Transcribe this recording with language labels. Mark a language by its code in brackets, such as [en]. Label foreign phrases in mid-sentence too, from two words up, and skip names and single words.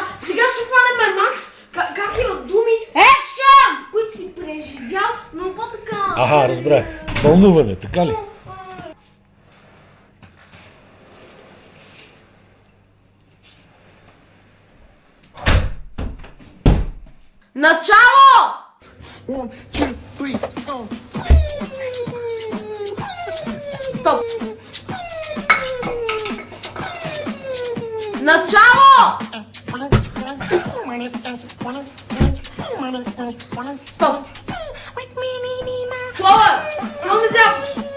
[bg] Сега ще хванем Макс. Как има думи? Екшън! Които си преживял, но по-така... Аха, разбрах. Вълнуване, така ли? Начало! [en] One, two, three, four. [bg] Стоп! Начало! Стоп! Слава! Какво ми зяпаш?